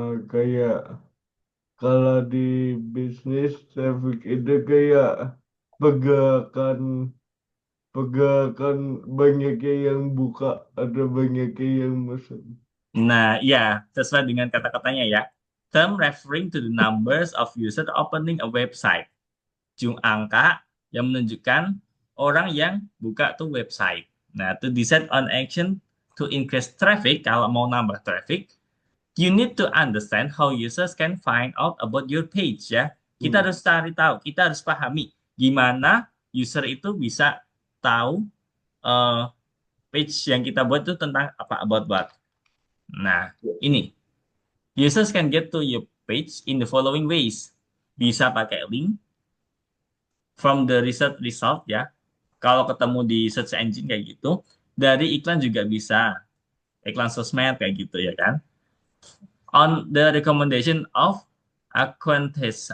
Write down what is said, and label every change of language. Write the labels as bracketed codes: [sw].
[id] Kayak kalau di bisnis traffic itu kayak pergerakan pergerakan banyaknya yang buka atau banyaknya yang pesan. Nah, ya sesuai dengan kata-katanya ya. [en] Term referring to the numbers of user opening a website. [id] Angka yang menunjukkan orang yang buka tuh website. [en] Nah, to decide on action to increase traffic, [id] kalau mau nambah traffic, [en] you need to understand how users can find out about your page ya. [id] Kita Hmm. harus cari tahu, kita harus pahami gimana user itu bisa tahu eh, page yang kita buat itu tentang apa, [en] about what. [id] Nah, ini [en] users can get to your page in the following ways. [id] Bisa pakai [en] link from the research result ya. [id] Kalau ketemu di search engine kayak gitu, dari iklan juga bisa. Iklan sosmed kayak gitu ya kan. [en] On the recommendation of acquaintance.